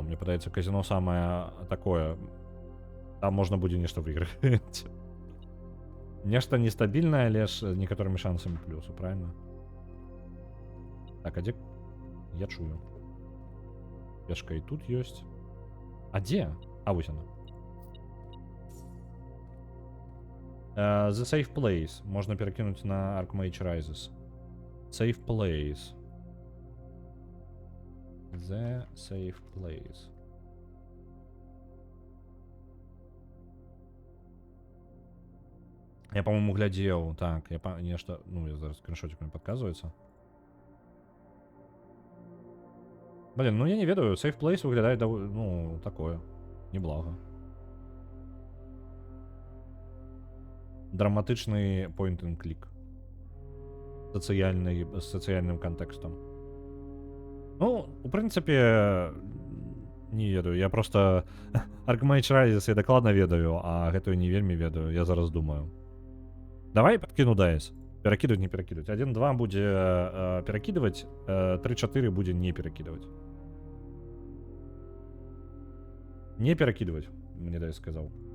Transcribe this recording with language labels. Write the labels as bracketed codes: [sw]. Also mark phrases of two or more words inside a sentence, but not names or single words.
[be] Мне падаецца, казино самое такое. Там можна будзе нешта выйграць. Нешта нестабільнае, але ж з некаторымі шансамі плюсу, правильно? Так, а дзе? Я чую. Пешка і тут ёсць. А дзе? А вось она. [en] The safe place. [be] Можна перакінуць на Archmage Rises. [en] Safe place. The safe place. [ru] Я, по-моему, глядел. Так, я нечто... Ну, я зараз скриншотик мне подказывается. Блин, ну я не ведаю. [en] Safe place [be] выглядает, ну, такое. Неблаго. [en] Драматичный point and click. [ru] С социальным контекстом. Ну, в принципе, не ведаю. Я просто... [be] Archmage Rises я докладно ведаю, а гэтую не вельмі ведаю. Я зараз думаю. [ru] Давай подкину дайс. [be] Перакидывать, не перакидывать. 1-2 будзе перакидывать, 3-4 будзе не перакидывать. Не перакидывать, мне дайс сказал.